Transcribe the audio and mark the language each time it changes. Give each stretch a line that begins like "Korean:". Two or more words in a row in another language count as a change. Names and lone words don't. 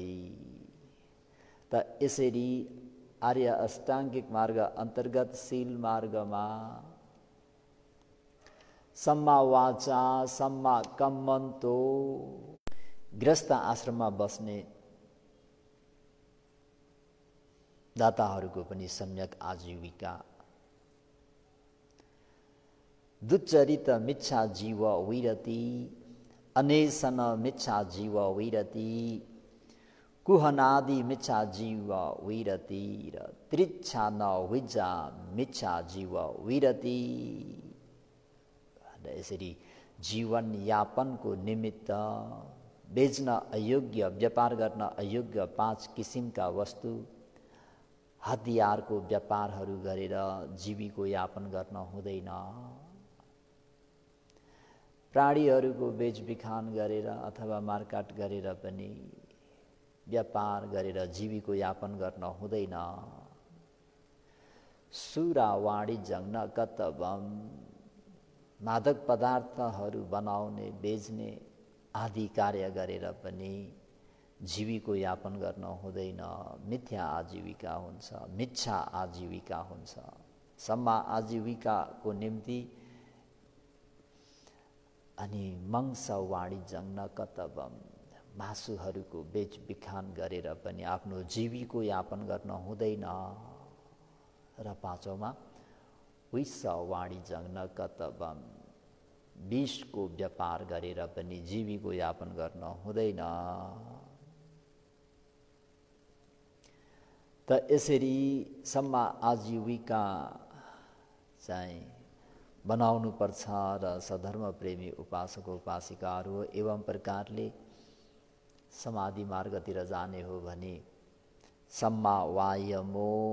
Nepali: त यसरी आर्य अष्टाङ्गिक मार्ग अन्तर्गत शील मार्गमा
Pali: सम्मा वाचा सम्मा कम्मन्तो
Nepali: गृहस्थ आश्रममा बस्ने दाताहरूको पनि सम्यक आजीविका।
Pali: दुच्चरित मिच्छा जीव विरति अनेसन मिच्छा जीव विरति कुहनादि मिच्छा जीव विरति र त्रिच्छा न विजा मिच्छा जीव विरति।
Nepali: यसरी जीवन यापनको निमित्त बेच्न अयोग्य, व्यापार गर्न अयोग्य 5 किसिमका वस्तु, हतियारको व्यापारहरू गरेर जीविको यापन गर्न हुँदैन। प्राणीहरूको बेचबिखान गरेर अथवा मारकाट गरेर पनि व्यापार गरेर जीविको यापन गर्न हुँदैन।
Sanskrit: सुरा वाणिज्यं न कर्तव्यम्,
Nepali: मादक पदार्थहरू बनाउने, बेच्ने आदि कार्य गरेर पनि जीविको यापन गर्न हुँदैन। मिथ्या आजीविका हुन्छ, मिच्छा आजीविका हुन्छ। सम्मा आजीविकाको निम्ति अनि
Sanskrit: मंस वाणिज्यं न कर्तव्यम्,
Nepali: मासुहरूको बेचबिखान गरेर पनि आफ्नो जीविको यापन गर्न हुँदैन। र 5औँमा
Sanskrit: विष वाणिज्यं न कर्तव्यम्,
Nepali: विषको व्यापार गरेर पनि जीविको यापन गर्न हुँदैन। त यसरी सम्मा आजीविका चाहिँ बनाउनु पर्छ र सधर्म प्रेमी उपासक उपासिकाहरू एवं प्रकारले समाधि मार्गतिर जाने हो भने
Pali: सम्मा वायमो,